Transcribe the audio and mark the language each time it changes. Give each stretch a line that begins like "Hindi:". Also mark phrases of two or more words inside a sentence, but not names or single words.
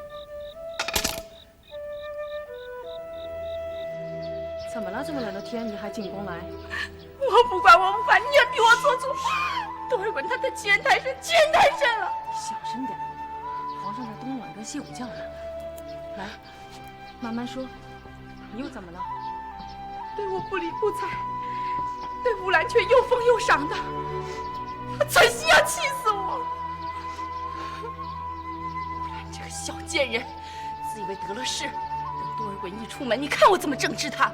Chinese: 怎麼了？這麼冷的天，你還進宮來？我不管，我不管，你也逼我做主。多爾袞他的欺人太甚，欺人太甚了！小聲點，皇上在冬暖跟歇午覺呢。來，慢慢說，你又怎麼了？對我不理不睬，對烏蘭卻又封又賞的，他存心要氣死我！烏蘭這個小賤人，自以為得了勢，等多爾袞一出門，你看我怎麼整治他！